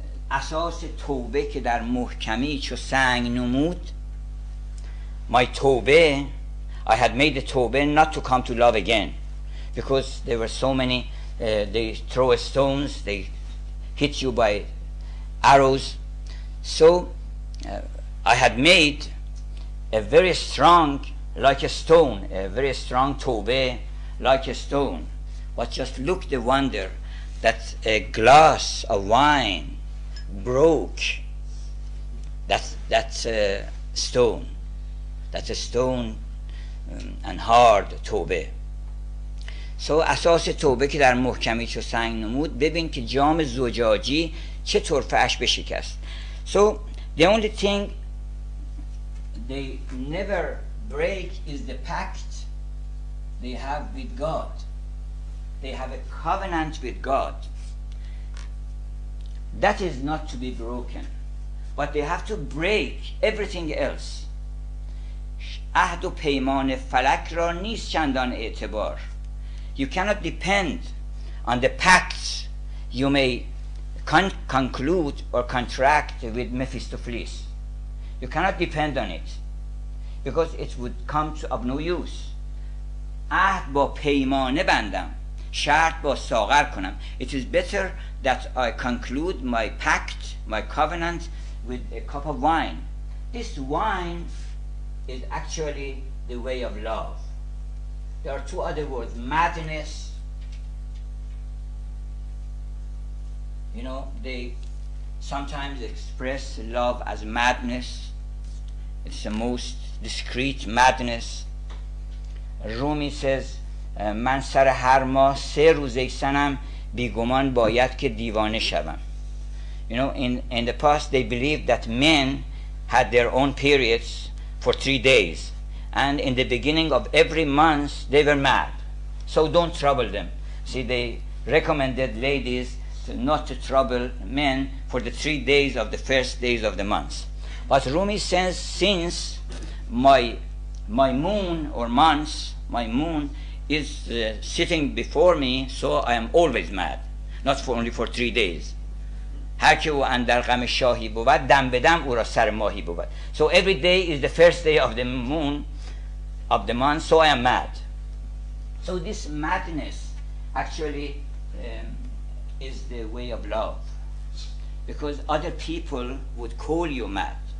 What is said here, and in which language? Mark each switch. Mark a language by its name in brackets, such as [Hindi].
[Persian] اساس توبه که در محکمی چو سنگ نمود. [English] My توبه, I had made the توبه not to come to love again, because there were so many, they throw stones, they hit you by arrows. So I had made a very strong, like a stone, a very strong توبه, like a stone. But just look the wonder. that a glass of wine broke that stone. That's a stone and hard توبه. [Persian] So اساس توبه که در محکمی چو سنگ نمود، ببین که جام زجاجی چه طرفه‌اش بشکست. [English] So the only thing they never break is the pact they have with God. They have a covenant with God. That is not to be broken. But they have to break everything else. [Persian] عهد و پیمان فلک را نیست چندان اعتبار. [English] You cannot depend on the pacts you may conclude or contract with Mephistopheles. You cannot depend on it because it would come to of no use. [Persian] عهد با پیمانه بندم، شرط با ساغر کنم. [English] It is better that I conclude my pact, my covenant with a cup of wine. This wine is actually the way of love. There are two other words, madness. You know, they sometimes express love as madness. It's the most discreet madness. Rumi says, [Persian] من سر هر ماه 3 روزه سنم بیگمان باید که دیوانه شوم. [English] You know, in the past they believed that men had their own periods for 3 days. And in the beginning of every month they were mad. So don't trouble them. See, they recommended ladies not to trouble men for the 3 days of the first days of the month. But Rumi says, since my moon or month, my moon is sitting before me, so I am always mad. Not for only for 3 days. [Persian] هر که او اندر غم شاهی بود دم به دم او را سر ماهی بود. [English] So every day is the first day of the moon of the month, so I am mad. So this madness actually is the way of love, because other people would call you mad.